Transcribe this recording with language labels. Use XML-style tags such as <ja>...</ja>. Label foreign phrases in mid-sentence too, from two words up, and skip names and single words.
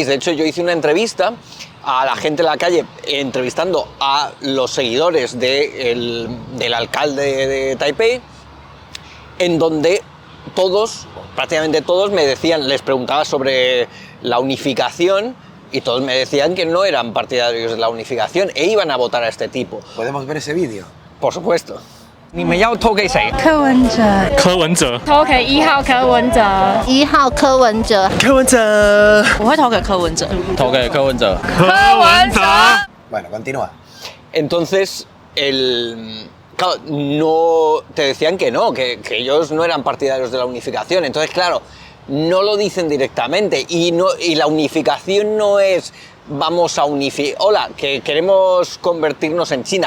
<es>De hecho, yo hice una entrevista a la gente en la calle, entrevistando a los seguidores del alcalde de Taipei, en donde todos, prácticamente todos, me decían, les preguntaba sobre la unificación y todos me decían que no eran partidarios de la unificación e iban a votar a este tipo. ¿Podemos ver ese vídeo? Por supuesto.</es> <zh>你们要投给谁？柯文哲，柯文哲，投给1号柯文哲 1号柯文哲，柯文哲，我会投给柯文哲。投给柯文哲，柯文哲。</zh> <es>Bueno, continúa. Entonces, claro, no, te decían que no, que ellos no eran partidarios de la unificación. Entonces, claro, no lo dicen directamente y la unificación no es vamos a unificar, hola, que queremos convertirnos en China.</es>